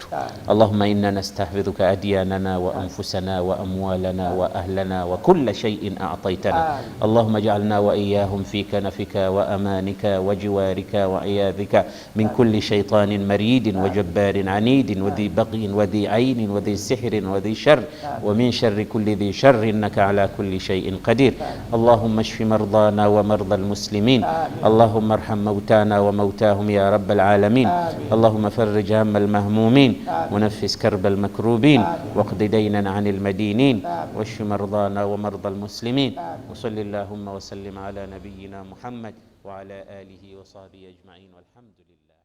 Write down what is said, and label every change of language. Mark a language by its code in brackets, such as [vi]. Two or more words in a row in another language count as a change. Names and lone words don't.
[ar] اللهم إنا نستحفظك أدياننا وأنفسنا وأموالنا وأهلنا وكل شيء أعطيتنا. اللهم اجعلنا وإياهم في كنفك وأمانك وجوارك وعياذك من كل شيطان مارد وجبار عنيد وذي بغي وذي عين وذي سحر وذي شر ومن شر كل ذي شر إنك على كل شيء قدير. اللهم اشف مرضانا و مرضى المسلمين. اللهم ارحم موتانا وموتاهم يا رب العالمين. اللهم فرج هم المهمومين ونفس كرب المكروبين واقض دينا عن المدينين واشف مرضانا ومرضى المسلمين. وصل اللهم وسلم على نبينا محمد وعلى آله وصحبه أجمعين والحمد لله.